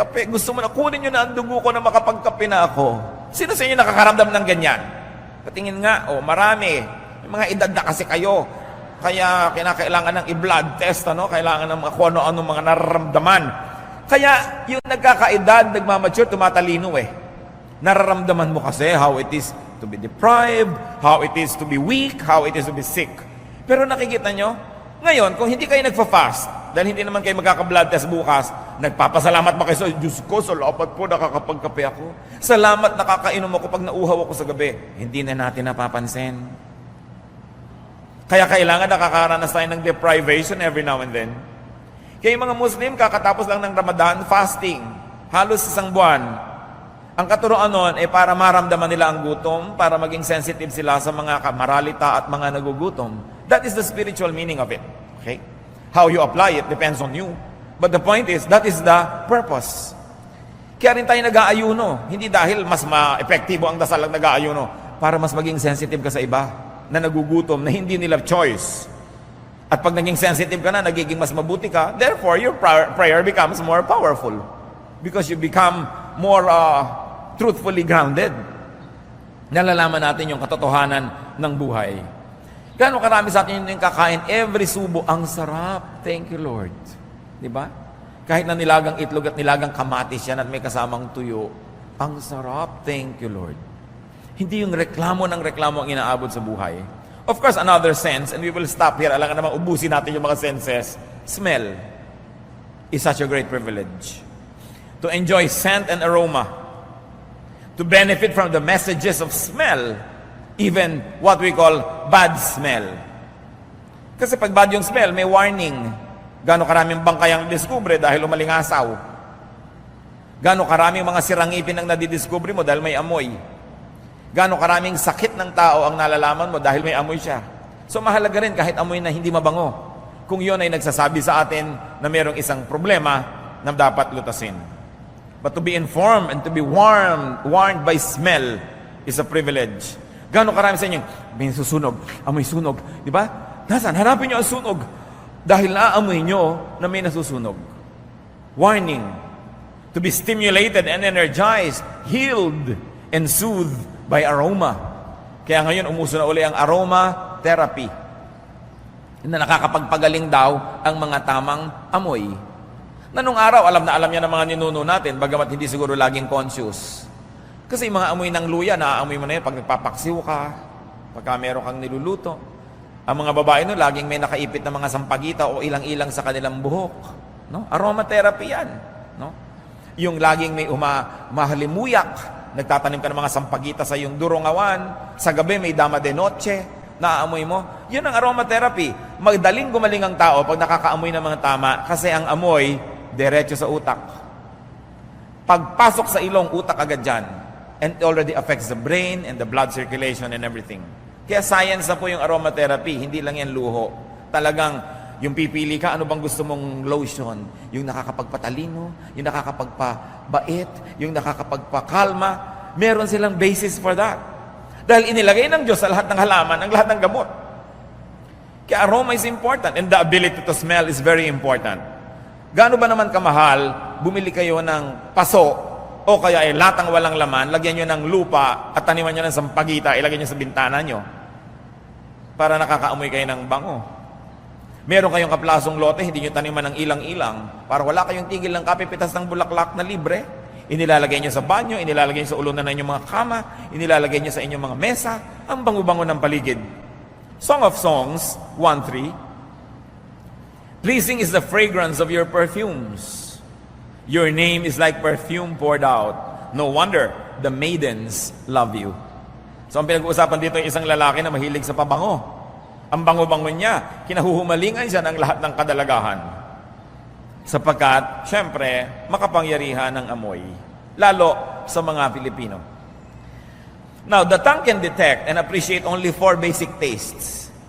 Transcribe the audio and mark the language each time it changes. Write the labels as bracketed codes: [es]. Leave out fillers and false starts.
[tl] Gusto mo na, kunin nyo na ang dugo ko na makapagkape na ako. Sino sa inyo nakakaramdam ng ganyan? Patingin nga, marami. May mga edad na kasi kayo. Kaya kinakailangan ng i-blood test, kailangan ng kung ano-ano mga nararamdaman. Kaya yung nagkakaedad, nagmamature, tumatalino eh. Nararamdaman mo kasi [en] how it is to be deprived, how it is to be weak, how it is to be sick. [tl] Pero nakikita nyo, ngayon, kung hindi kayo nagfa-fast, dahil hindi naman kayo magkaka-blood test bukas, nagpapasalamat ba kayo sa Diyos ko, salamat po, nakakapagkape ako. Salamat, nakakainom ako pag nauuhaw ako sa gabi. Hindi na natin napapansin. Kaya kailangan nakakaranas tayo ng [en] deprivation every now and then. [tl] Kaya yung mga Muslim, kakatapos lang ng Ramadan, fasting. Halos isang buwan. Ang katuroan nun ay para maramdaman nila ang gutom, para maging sensitive sila sa mga maralita at mga nagugutom. [en] That is the spiritual meaning of it. Okay? How you apply it depends on you. But the point is, that is the purpose. [tl] Kaya rin tayo nag-aayuno. Hindi dahil mas ma-epektibo ang dasal ng nag-aayuno, para mas maging sensitive ka sa iba. na nagugutom, na hindi nila choice. At pag naging sensitive ka na, nagiging mas mabuti ka, [en] therefore, your prayer becomes more powerful. Because you become more truthfully grounded. [tl] Nalalaman natin yung katotohanan ng buhay. Gaano karami sa atin yung kakain, every subo, ang sarap. [en] Thank you, Lord. [tl] Diba? Kahit na nilagang itlog at nilagang kamatis yan at may kasamang tuyo, ang sarap. Thank you, Lord. Hindi yung reklamo ng reklamo ang inaabot sa buhay. [en] Of course, another sense, and we will stop here. [tl] Alam ka naman, ubusin natin yung mga senses. [en] Smell is such a great privilege. To enjoy scent and aroma. To benefit from the messages of smell. Even what we call bad smell. [tl] Kasi pag bad yung smell, may warning. Gano'ng karaming bangkay ang diskubre dahil umalingasaw. Gano'ng karaming mga sirangipin ang nadidiskubre mo dahil may amoy. Gano'ng karaming sakit ng tao ang nalalaman mo dahil may amoy siya. So mahalaga rin kahit amoy na hindi mabango. Kung yun ay nagsasabi sa atin na mayroong isang problema na dapat lutasin. [en] But to be informed and to be warned by smell is a privilege. [tl] Gano'ng karami sa inyo, may susunog, amoy sunog. Di ba? Nasaan? Hanapin nyo ang sunog. Dahil naaamoy nyo na may nasusunog. Warning. [en] To be stimulated and energized, healed, and soothed by aroma. [tl] Kaya ngayon, umuso na uli ang aroma therapy. Na nakakapagpagaling daw ang mga tamang amoy. Na nung araw, alam na alam niya ng mga ninuno natin, bagamat hindi siguro laging conscious. Kasi yung mga amoy ng luya, naaamoy mo na yun pag nagpapaksiw ka, pagka meron kang niluluto. Ang mga babae no, laging may nakaipit na mga sampagita o ilang-ilang sa kanilang buhok. No? Aromatherapy yan. No? Yung laging may mahalimuyak, nagtatanim ka ng mga sampagita sa iyong durongawan, sa gabi may dama de noche, naaamoy mo. Yun ang aromatherapy. Magdaling gumaling ang tao pag nakakaamoy ng mga tama kasi ang amoy, diretso sa utak. Pagpasok sa ilong, utak agad dyan. [en] And it already affects the brain and the blood circulation and everything. [tl] Kaya science na po yung aromatherapy, hindi lang yan luho. Talagang, yung pipili ka, ano bang gusto mong lotion? Yung nakakapagpatalino, yung nakakapagpabait, yung nakakapagpakalma. Meron silang [en] basis for that. [tl] Dahil inilagay ng Diyos sa lahat ng halaman, ang lahat ng gamot. [en] Kaya aroma is important and the ability to smell is very important. [tl] Gaano ba naman kamahal, bumili kayo ng paso o kaya ay latang walang laman, lagyan nyo ng lupa at taniman nyo ng sampagita, ilagay nyo sa bintana nyo para nakakaamoy kayo ng bango. Meron kayong kaplasong lote, hindi nyo taniman ng ilang-ilang para wala kayong tigil ng kapipitas ng bulaklak na libre. Inilalagay nyo sa banyo, inilalagay nyo sa ulunan ng inyong mga kama, inilalagay nyo sa inyong mga mesa, ang bango-bango ng paligid. [en] Song of Songs 1:3. Pleasing is the fragrance of your perfumes. Your name is like perfume poured out. No wonder the maidens love you. [tl] So ang pinag-uusapan dito ay isang lalaki na mahilig sa pabango. Ang bango-bango niya, kinahuhumalingan siya ng lahat ng kadalagahan. Sapagkat, syempre, makapangyarihan ng amoy. Lalo sa mga Pilipino. [en] Now, the tongue can detect and appreciate only 4 basic tastes.